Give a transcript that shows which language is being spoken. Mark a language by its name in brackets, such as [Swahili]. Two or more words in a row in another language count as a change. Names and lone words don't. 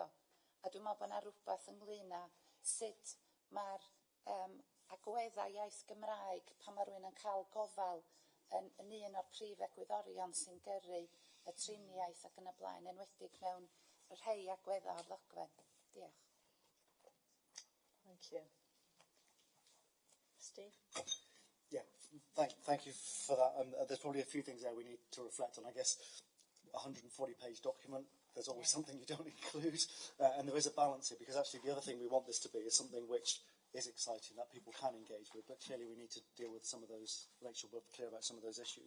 [Welsh] A dwi'n meddwl bod yna rhywbeth ynglŷn â sut mae'r agweddau iaith Gymraeg pan mae rhywun yn cael gofal yn un o'r prif egwyddorion sy'n gyrru y triniaeth ac yn y blaen, enwedig mewn rhai agweddau o'r ddogfen. Diolch. [English] Thank you. Steve? Yeah, thank you for that. There's probably a few things there we need to reflect on. I guess 140-page document, there's always something you don't include, and there is a balance here, because actually the other thing we want this to be is something which is exciting, that people can engage with, but clearly we need to deal with some of those, make sure we're clear about some of those issues.